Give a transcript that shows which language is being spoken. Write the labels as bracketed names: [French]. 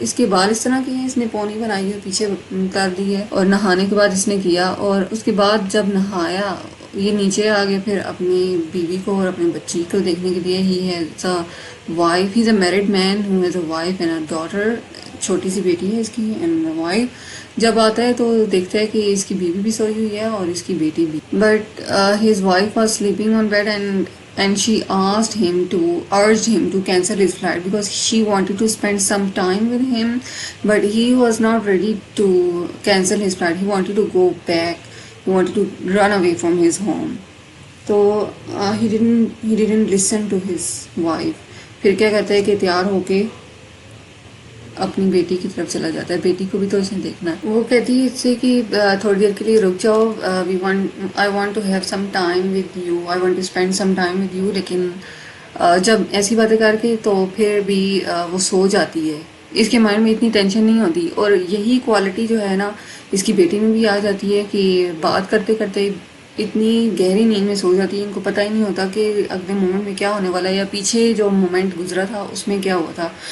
[Urdu] اس کے بال اس طرح کے ہیں, اس نے پونی بنائی ہے, پیچھے کر دی ہے, اور نہانے کے بعد اس نے کیا, اور اس کے بعد جب نہایا یہ نیچے آ گئے پھر اپنی بیوی کو اور اپنی بچی کو دیکھنے کے لیے. [English] He has a wife, he is a married man who has a wife and a daughter. [Urdu] چھوٹی سی بیٹی ہے اس کی [English] And wife. [Urdu] جب آتا ہے تو دیکھتا ہے کہ اس کی بیوی بھی سوئی ہوئی ہے اور اس کی بیٹی بھی, [English] But his wife was sleeping on bed and she urged him to cancel his flight because she wanted to spend some time with him, but he was not ready to cancel his flight. He wanted to go back, he wanted to run away from his home. So he didn't listen to his wife. [Urdu] پھر کیا کہتا ہے کہ تیار ہو کے اپنی بیٹی کی طرف چلا جاتا ہے. بیٹی کو بھی تو اس نے دیکھنا ہے. وہ کہتی ہے اس سے کہ تھوڑی دیر کے لیے رک جاؤ, [English] I want to have some time with you, I want to spend some time with you. [Urdu] لیکن جب ایسی باتیں کر کے تو پھر بھی وہ سو جاتی ہے. اس کے مائنڈ میں اتنی ٹینشن نہیں ہوتی, اور یہی کوالٹی جو ہے نا اس کی بیٹی میں بھی آ جاتی ہے کہ بات کرتے کرتے اتنی گہری نیند میں سو جاتی ہے, ان کو پتہ ہی نہیں ہوتا کہ اگلے مومنٹ میں کیا ہونے والا ہے یا پیچھے جو مومنٹ گزرا تھا اس میں کیا ہوا تھا.